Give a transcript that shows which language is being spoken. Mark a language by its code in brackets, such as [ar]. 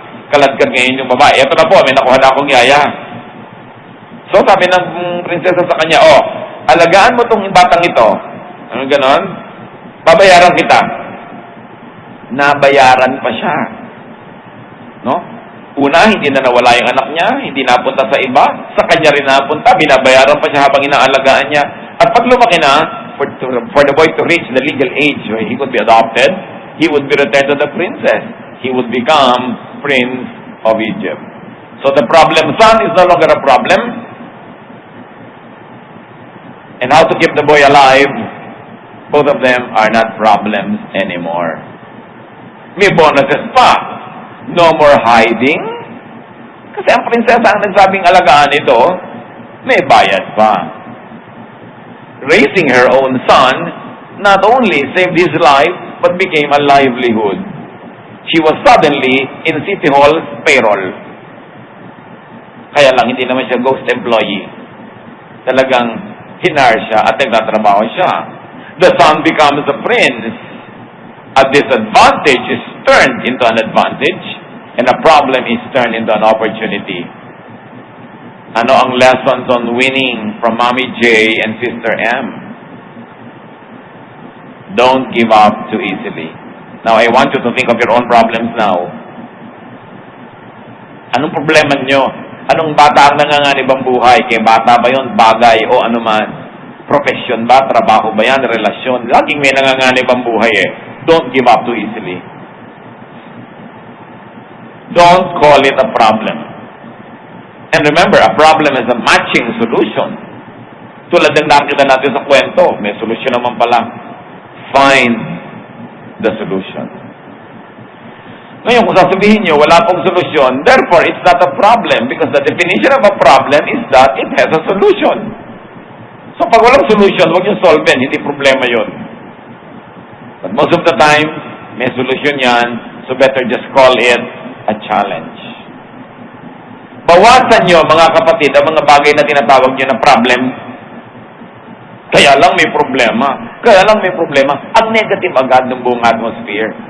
[tl] Kaladkad ngayon yung babae. Ito na po, may nakuha na akong yaya. So sabi ng prinsesa sa kanya, alagaan mo tong batang ito. Ano ganon? Babayaran kita. Nabayaran pa siya. No? Una, hindi na nawala yung anak niya, hindi napunta sa iba, sa kanya rin napunta, binabayaran pa siya habang inaalagaan niya. At pag lumaki na, [en] for the boy to reach the legal age where he could be adopted, he would be returned to the princess. He would become Prince of Egypt. So the problem son is no longer a problem. And how to keep the boy alive, both of them are not problems anymore. [tl] May bonuses pa. [en] No more hiding. [tl] Kasi ang prinsesa ang nagsabing alagaan ito, may bayad pa. [en] Raising her own son not only saved his life, but became a livelihood. She was suddenly in City Hall's payroll. [tl] Kaya lang, hindi naman siya ghost employee. Talagang hinar siya at nagtatrabaho siya. [en] The son becomes a prince. A disadvantage is turned into an advantage, and a problem is turned into an opportunity. [tl] Ano ang [en] lessons on winning from Mommy J and Sister M? Don't give up too easily. Now, I want you to think of your own problems now. [tl] Anong problema nyo? Anong bata ang nanganganib ang buhay? Kaya bata ba yun? Bagay o anuman? Profession ba? Trabaho ba yan? Relasyon? Laging may nanganganib ang buhay eh. [en] Don't give up too easily. Don't call it a problem. And remember, a problem is a matching solution. [tl] Tulad ng nakita natin sa kwento, may solusyon naman pala. [en] Find the solution. [tl] Ngayon, kung sasabihin nyo, wala pong solusyon, [en] therefore, it's not a problem because the definition of a problem is that it has a solution. So, [tl] pag walang [en] solution, [tl] huwag nyo solve hindi problema yon. [en] But most of the time, [tl] may solution yan, [en] so better just call it a challenge. [tl] Bawasan nyo, mga kapatid, ang mga bagay na tinatawag nyo na problem. Kaya lang may problema. Kaya lang may problema. Ang negative agad ng buong atmosphere.